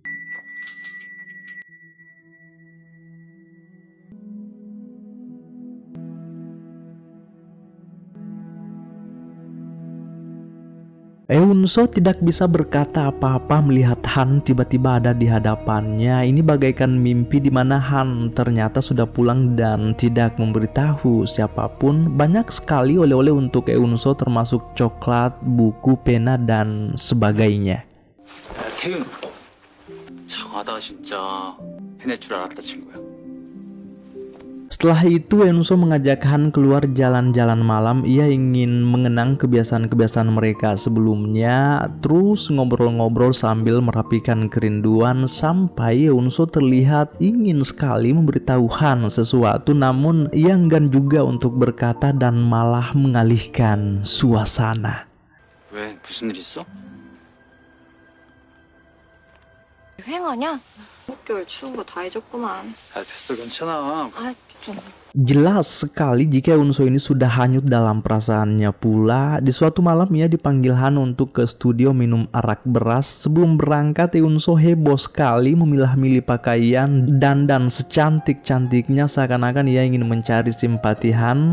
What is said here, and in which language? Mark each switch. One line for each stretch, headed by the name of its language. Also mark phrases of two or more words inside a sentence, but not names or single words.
Indonesian: Eunso tidak bisa berkata apa-apa melihat Han tiba-tiba ada di hadapannya. Ini bagaikan mimpi di mana Han ternyata sudah pulang dan tidak memberitahu siapapun. Banyak sekali oleh-oleh untuk Eunso termasuk coklat, buku, pena, dan sebagainya.
Korean: 야, 태윤. 장하다 진짜. 해낼 줄 알았다, 친구야.
Indonesian: Setelah itu Eunso mengajak Han keluar jalan-jalan malam. Ia ingin mengenang kebiasaan-kebiasaan mereka sebelumnya. Terus ngobrol-ngobrol sambil merapikan kerinduan. Sampai Eunso terlihat ingin sekali memberitahu Han sesuatu, namun ia enggan juga untuk berkata dan malah mengalihkan suasana.
Korean: 왜, 무슨 일 있어? 휑하냐? 6개월 추운 거 다 잊었구만. 아, 됐어, 괜찮아. 아, 좀.
Indonesian: Jelas sekali jika Eunso ini sudah hanyut dalam perasaannya pula. Di suatu malam ia dipanggil Han untuk ke studio minum arak beras. Sebelum berangkat Eunso heboh sekali memilah-milih pakaian, dandan secantik-cantiknya seakan-akan ia ingin mencari simpati Han.